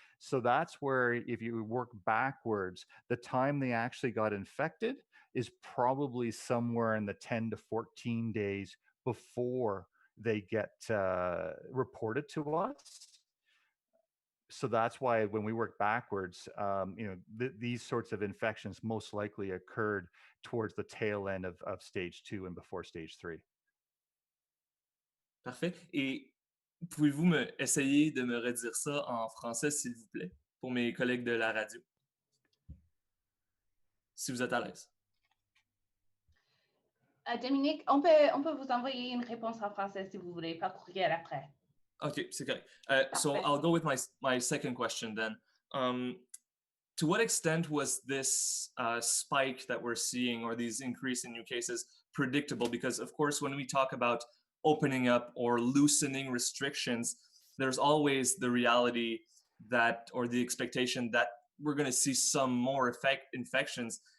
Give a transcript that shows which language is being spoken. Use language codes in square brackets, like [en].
[en] So that's where, if you work backwards, the time they actually got infected is probably somewhere in the 10 to 14 days before they get reported to us. So that's why when we work backwards, these sorts of infections most likely occurred towards the tail end of stage 2 and before stage 3. [fr] Parfait. Et pouvez-vous essayer de me redire ça en français, s'il vous plaît, pour mes collègues de la radio? Si vous êtes à l'aise. Dominique, on peut vous envoyer une réponse en français si vous voulez, par courriel après. Okay, c'est correct. [en] So I'll go with my second question then. To what extent was this spike that we're seeing, or these increase in new cases, predictable? Because of course, when we talk about opening up or loosening restrictions, there's always the reality that, or the expectation that we're going to see some more infections.